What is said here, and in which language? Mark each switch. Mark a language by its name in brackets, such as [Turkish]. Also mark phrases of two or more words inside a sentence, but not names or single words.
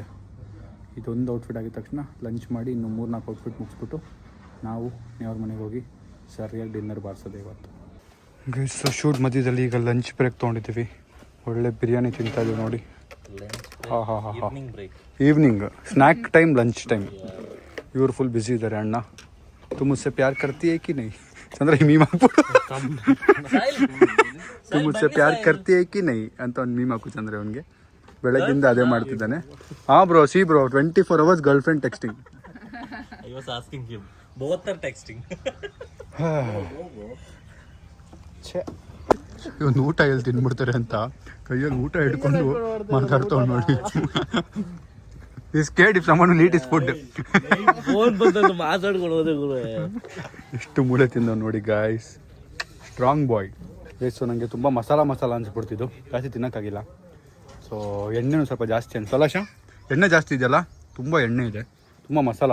[Kannada] ಇದೊಂದು ಔಟ್ಫಿಟ್ ಆಗಿದ ತಕ್ಷಣ ಲಂಚ್ ಮಾಡಿ ಇನ್ನು 3-4 ಔಟ್ಫಿಟ್ ಮುಗಿಸ್ಬಿಟ್ಟು ನಾವು ಅವ್ರ ಮನೆಗೆ ಹೋಗಿ ಸರಿಯಾಗಿ ಡಿನ್ನರ್ ಬಾರಿಸೋದು ಇವತ್ತು. ಗೈಸ್ ಶೂಟ್ ಮಧ್ಯದಲ್ಲಿ ಈಗ [English] lunch break [Kannada] ತೊಗೊಂಡಿದ್ದೀವಿ. ಒಳ್ಳೆ ಬಿರಿಯಾನಿ ತಿಂತಾ ಇದ್ದೀವಿ ನೋಡಿ. [English] evening snack time, lunch time. [Kannada] ಇವರು [English] full busy [Kannada] ಇದ್ದಾರೆ. ಅಣ್ಣ [Hindi] तू मुझसे प्यार करती है कि नहीं? [Kannada] ಚಂದ್ರ ಮೀಮ್ ಹಾಕ್ಬಿಡು. [Hindi] तू मुझसे प्यार करती है कि नहीं [Kannada] ಅಂತ ಒಂದು ಮೀಮ್ ಹಾಕು ಚಂದ್ರ. ಅವನಿಗೆ ಬೆಳಗ್ಗಿಂದ ಅದೇ ಮಾಡ್ತಿದ್ದಾನೆ. [English] bro 24 hours girl friend texting. I was asking him. Both are texting. [Kannada] ಇವನು ಊಟ ಎಲ್ಲಿ ತಿನ್ಬಿಡ್ತಾರೆ ಅಂತ ಕೈಯಲ್ಲಿ ಊಟ ಹಿಡ್ಕೊಂಡು ಮಾತಾಡ್ತಾವ್ ನೋಡಿ. [English] ಇಫ್ someone will eat his food. [Kannada] ಎಷ್ಟು ಮೂಳೆ ತಿಂದವ್ ನೋಡಿ ಗಾಯ್ಸ್. [English] strong boy. [Kannada] ಸೊ ನನಗೆ ತುಂಬ ಮಸಾಲ ಅನ್ಸ್ಬಿಡ್ತಿದ್ದು. ಜಾಸ್ತಿ ತಿನ್ನೋಕ್ಕಾಗಿಲ್ಲ. ಸೊ ಎಣ್ಣೆನೂ ಸ್ವಲ್ಪ ಜಾಸ್ತಿ ಅನ್ಸಲ್ಲ. ಎಣ್ಣೆ ಜಾಸ್ತಿ ಇದೆಯಲ್ಲ, ತುಂಬ ಎಣ್ಣೆ ಇದೆ, ತುಂಬ ಮಸಾಲ.